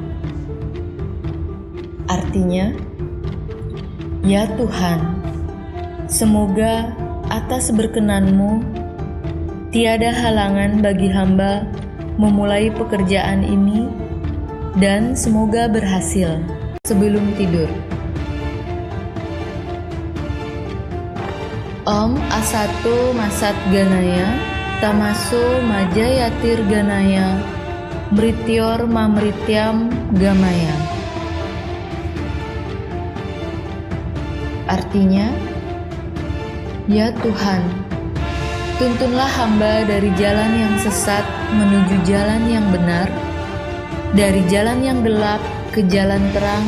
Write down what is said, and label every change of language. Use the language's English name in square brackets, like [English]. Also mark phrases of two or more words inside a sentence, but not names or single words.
[Indonesian] Artinya, ya Tuhan, semoga atas berkenan-Mu tiada halangan bagi hamba memulai pekerjaan ini dan semoga berhasil. Sebelum tidur, [Sanskrit] Om Asato Masat Ganaya Tamaso Majayatir Ganaya Mrityor Mamrityam Gamaya. [Indonesian] Artinya, ya Tuhan, tuntunlah hamba dari jalan yang sesat menuju jalan yang benar, dari jalan yang gelap ke jalan terang.